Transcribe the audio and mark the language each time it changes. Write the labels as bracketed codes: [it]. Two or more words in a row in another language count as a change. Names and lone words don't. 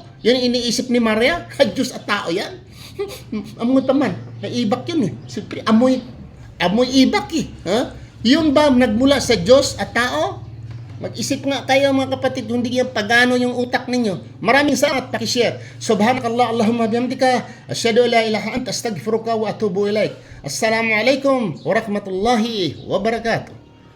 [tl] Yan ang iniisip ni Maria. Diyos at tao yan. Amoy pa man. Naibak yun eh. Siyempre, amoy ibak eh. Yun ba nagmula sa Diyos at tao? Mag-isip nga kayo mga kapatid, hindi yan pagano yung utak ninyo. Maraming salamat, pakishare. [ar] سبحانك اللهم وبحمدك، أشهد أن لا إله أنت، أستغفرك وأتوب إليك. السلام عليكم ورحمة الله وبركاته.